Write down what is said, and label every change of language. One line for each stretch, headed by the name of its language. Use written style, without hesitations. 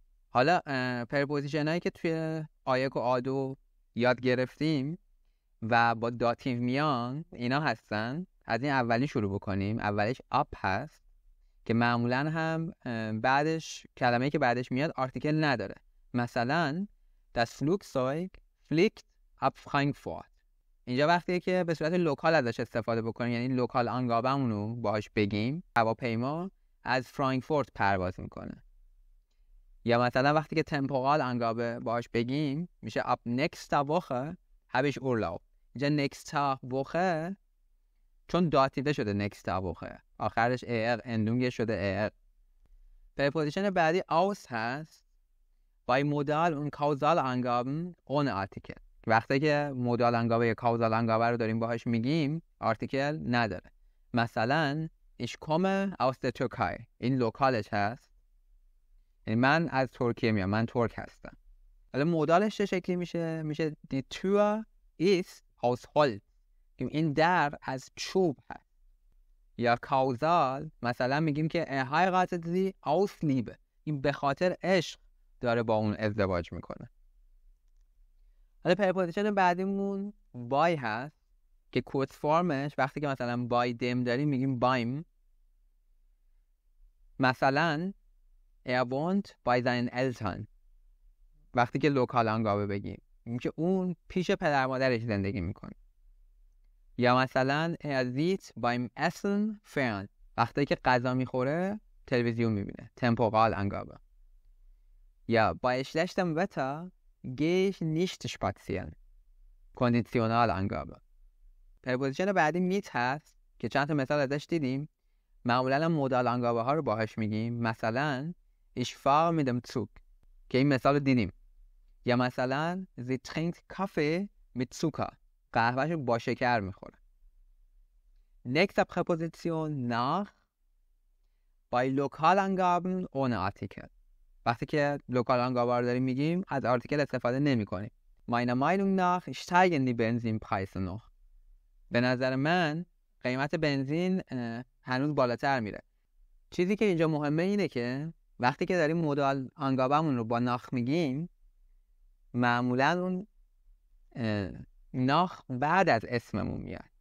Persian: حالا پرپوزیشن هایی که توی A1 و A2 یاد گرفتیم و با داتیو میان اینا هستن. از این اولی شروع بکنیم. اولیش آپ هست که معمولا هم بعدش کلمه‌ای که بعدش میاد آرتیکل نداره.
German: مثلا das Flugzeug fliegt ab Frankfurt.
Persian: اینجا وقتیه که به صورت لوکال ازش استفاده بکنیم، یعنی لوکال آنگابمون رو باهاش بگیم. هواپیما از فرانکفورت پرواز میکنه. یا مثلا وقتی که
German: temporal Angabe باهاش بگیم میشه ab nächster Woche habe ich Urlaub.
Persian: اینجا nächster Woche چون داتیو شده nächster Woche آخرش اندونگ شده پرپوزیشن بعدی aus هست
German: bei Modal und Kausal Angaben ohne Artikel.
Persian: وقتی که مودال انگابه یا کاوزال انگابه رو داریم باهاش میگیم آرتیکل نداره.
German: مثلا ich komme aus der Türkei.
Persian: این لوکالش هست، یعنی من از ترکیه میام، من ترک هستم. حالا مودالش چه شکلی میشه
German: die Tür ist aus Holz.
Persian: این در از چوب هست. یا کاوزال مثلا میگیم که
German: er heiratet sie aus Liebe.
Persian: این به خاطر عشق داره با اون ازدواج میکنه. حالا پرپوزیشن بعدیمون بای هست که کورس فرمش وقتی که مثلا بای دم داریم میگیم بایم.
German: مثلا er wohnt bei seinen Eltern.
Persian: وقتی که لوکال انگابه بگیم میگیم که اون پیش پدر مادرش زندگی میکنه.
German: یا مثلا er sieht beim Essen fern.
Persian: وقتی که غذا میخوره تلویزیون میبینه. temporal انگابه.
German: یا bei schlechtem Wetter gehe ich nicht spazieren.
Persian: کاندیشنال انگابه. پرپوزیشن بعدی میت هست که چند تا مثال ازش دیدیم. معمولا مودال انگابه ها رو باهاش میگیم. مثلا
German: ich fahre mit dem Zug
Persian: که این مثال رو دیدیم.
German: یا مثلا sie trinkt Kaffee mit Zucker.
Persian: قهوه‌شو با شکر میخوره.
German: Nächste Präposition nach bei Lokalangaben ohne Artikel.
Persian: وقتی که لوکال انگابه رو داریم میگیم از آرتیکل استفاده نمی کنیم.
German: Meiner Meinung nach steigen die Benzinpreise noch.
Persian: به نظر من قیمت بنزین هنوز بالاتر میره. چیزی که اینجا مهمه اینه که وقتی که داریم مودال انگابه‌مون رو با ناخ میگیم معمولا اون ناخ بعد از اسممون میاد.